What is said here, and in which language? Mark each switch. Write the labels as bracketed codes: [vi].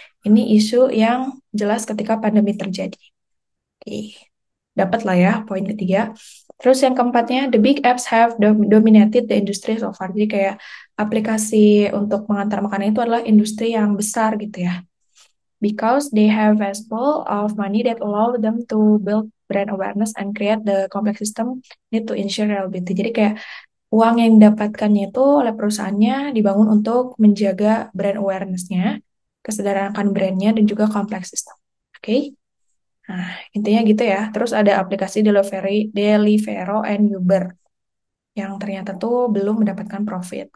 [id] Ini isu yang jelas ketika pandemi terjadi. Oke, dapat lah ya poin ketiga. Terus yang keempatnya, [en] the big apps have dominated the industry so far. [id] Jadi kayak aplikasi untuk mengantar makanan itu adalah industri yang besar gitu ya. [en] Because they have vast pool of money that allow them to build brand awareness and create the complex system need to ensure reliability. [id] Jadi kayak uang yang didapatkannya itu oleh perusahaannya dibangun untuk menjaga brand awareness-nya, kesadaran akan brandnya, dan juga complex system. Oke? Nah, intinya gitu ya. Terus ada aplikasi Deliveroo and Uber yang ternyata tuh belum mendapatkan profit.